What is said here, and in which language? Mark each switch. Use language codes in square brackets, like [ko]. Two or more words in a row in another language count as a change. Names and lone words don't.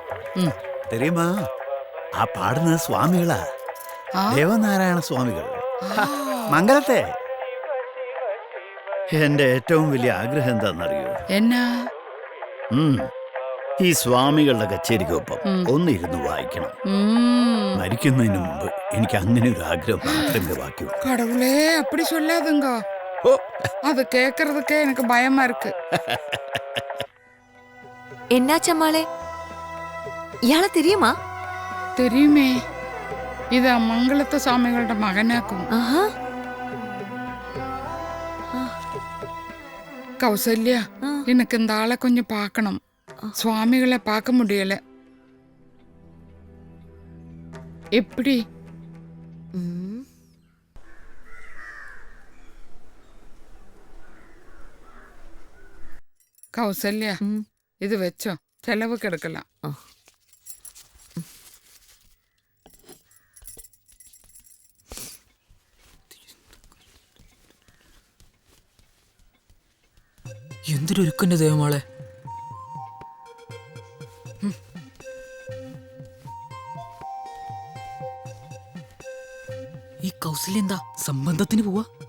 [ml] தெரியுமா ആ പാടുന്നത് സ്വാമികളാ, ദേവനാരായണ സ്വാമികൾ മംഗലത്തെ. എന്റെ ഏറ്റവും വലിയ ആഗ്രഹം എന്താണെന്നറിയോ? എന്നാ? ഈ സ്വാമികളുടെ കച്ചേരിക്കൊപ്പം ഒന്നിരുന്ന് വായിക്കണം. മരിക്കുന്നതിന് മുമ്പ് എനിക്ക് അങ്ങനെ ഒരു ആഗ്രഹം മാത്രമേ ബാക്കിയുള്ളൂ. [ta] கடவுளே, அப்படி சொல்லாதுங்க. அது கேக்குறதுக்கே எனக்கு பயமா இருக்கு. என்னாச்சம்மாளே, ഇയാളെ தெரியுமா? தெரியுமே, [ml] ഇത് മംഗളത്തെ സ്വാമികളുടെ മകനാക്കും. [ta] கௌசல்யா, எனக்கு இந்த ஆளை கொஞ்சம் பார்க்கணும். சுவாமிகளை பார்க்க முடியல. எப்படி? கௌசல்யா, இது வச்சோ, செலவுக்கு எடுக்கலாம். [ml] എന്തൊരുക്കന്റെ ദേവമാളെ. ഈ കൗസല്യ എന്താ സംബന്ധത്തിന് പോവാ?